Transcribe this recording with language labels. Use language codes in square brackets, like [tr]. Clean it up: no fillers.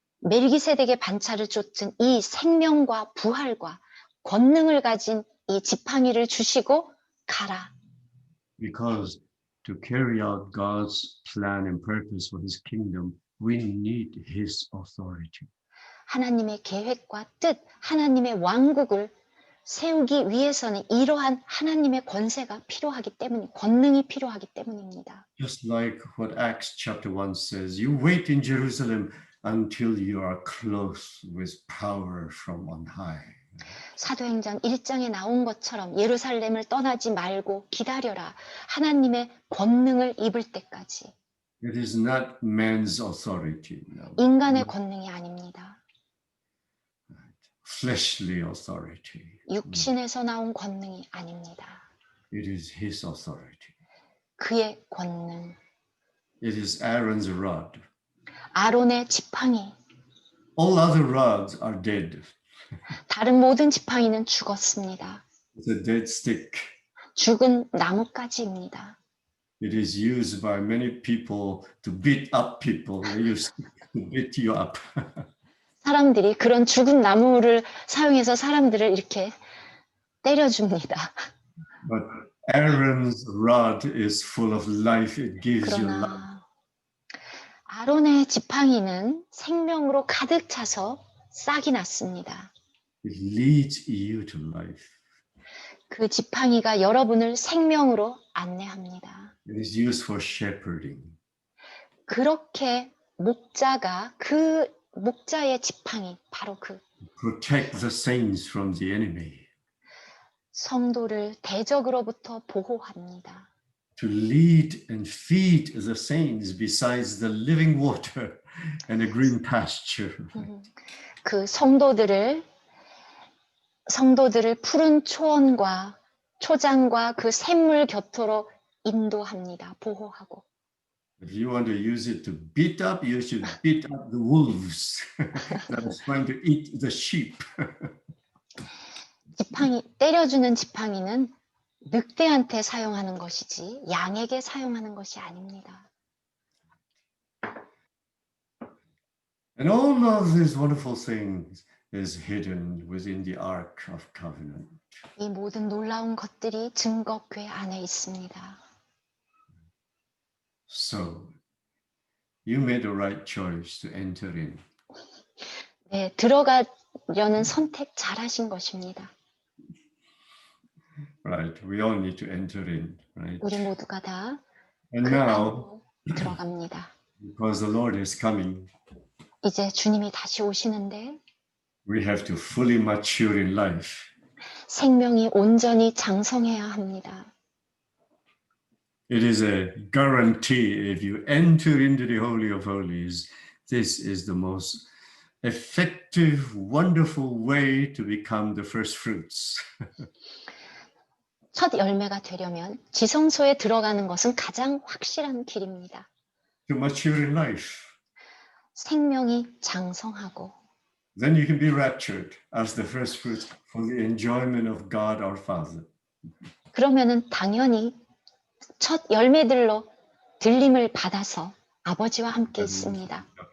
[ko] 멜기세덱의 반차를 쫓은 이 생명과 부활과 권능을 가진 이 지팡이를 주시고 가라. [en] Because to carry out God's plan and purpose for his kingdom, we need his authority. [ko] 하나님의 계획과 뜻, 하나님의 왕국을 세우기 위해서는 이러한 하나님의 권세가 필요하기 때문에, 권능이 필요하기 때문입니다. [en] Just like what Acts chapter 1 says, you wait in Jerusalem until you are clothed with power from on high. [ko] 사도행전 1장에 나온 것처럼 예루살렘을 떠나지 말고 기다려라. 하나님의 권능을 입을 때까지. [en] It is not man's authority, no. [ko] 인간의 권능이 아닙니다. [en] Fleshly authority. [ko] 육신에서 나온 권능이 아닙니다. [en] It is his authority. [ko] 그의 권능. [en] It is Aaron's rod. [ko] 아론의 지팡이. [en] All other rods are dead. [ko] 다른 모든 지팡이는 죽었습니다. [en] It's a dead stick. [ko] 죽은 나뭇가지입니다. [en] It is used by many people to beat up people. They use it to beat you up. [ko] 사람들이 그런 죽은 나무를 사용해서 사람들을 이렇게 때려줍니다. [en] But Aaron's rod is full of life. It gives you life. [ko] 그러나 아론의 지팡이는 생명으로 가득 차서 싹이 났습니다. [en] It leads you to life. [ko] 그 지팡이가 여러분을 생명으로 안내합니다. [en] It is used for shepherding. [ko] 그렇게 목자가 그 목자의 지팡이, 바로 그 [en] Protect the saints from the enemy. [ko] 성도를 대적으로부터 보호합니다. [en] To lead and feed the saints besides the living water and the green pasture. [ko] 그 성도들을 푸른 초원과 초장과 그 샘물 곁으로 인도합니다. 보호하고. [en] If you want to use it to beat up, you should beat up the wolves that is trying to eat the sheep. [ko] 때려주는 지팡이는 늑대한테 사용하는 것이지 양에게 사용하는 것이 아닙니다. [en] And all of these wonderful things is hidden within the Ark of Covenant. [ko] 이 모든 놀라운 것들이 증거궤 안에 있습니다. [en] So, you made the right choice to enter in. [ko] 네, 들어가려는 선택 잘하신 것입니다. [en] Right, we all need to enter in, right? [ko] 우리 모두가 다 [en] And [ko] 그 [en] now, [ko] 안으로 들어갑니다. [en] because the Lord is coming, [ko] 이제 주님이 다시 오시는데 [en] we have to fully mature in life. [ko] 생명이 온전히 장성해야 합니다. [en] It is a guarantee if you enter into the Holy of Holies, this is the most effective, wonderful way to become the first fruits. [ko] 첫 열매가 되려면 지성소에 들어가는 것은 가장 확실한 길입니다. [en] To mature in life. [ko] 생명이 장성하고 [en] Then you can be raptured as the first fruits for the enjoyment of God our Father. [ko] 그러면은 당연히 첫 열매들로 들림을 받아서 아버지와 함께 있습니다.